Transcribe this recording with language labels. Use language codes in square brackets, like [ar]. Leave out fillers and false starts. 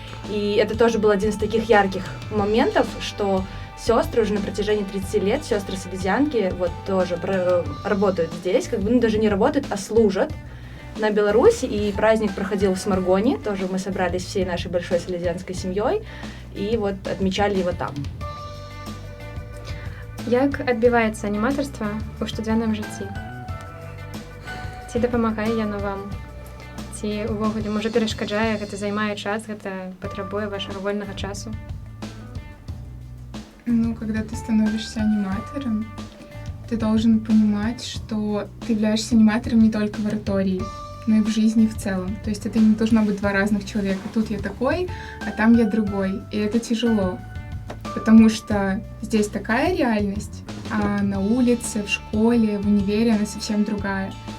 [ru] И это тоже был один из таких ярких моментов, что сестры уже на протяжении 30 лет, сестры-салезианки, вот тоже работают здесь, даже не работают, а служат на Беларуси, и праздник проходил в Смаргоне, тоже мы собрались всей нашей большой салезианской семьей, и вот отмечали его там. [be] Як адбіваецца аніматарства ў штодзённым жыцці? Ці дапамагае яно вам? Ці увогуле, можа, перашкаджае, гэта займае час, гэта патрабуе вашага вольнага часу? [ru] Когда ты становишься аниматором, ты должен понимать, что ты являешься аниматором не только в оратории, но и в жизни в целом. То есть это не должно быть два разных человека. Тут я такой, а там я другой. И это тяжело, потому что здесь такая реальность, а на улице, в школе, в универе она совсем другая.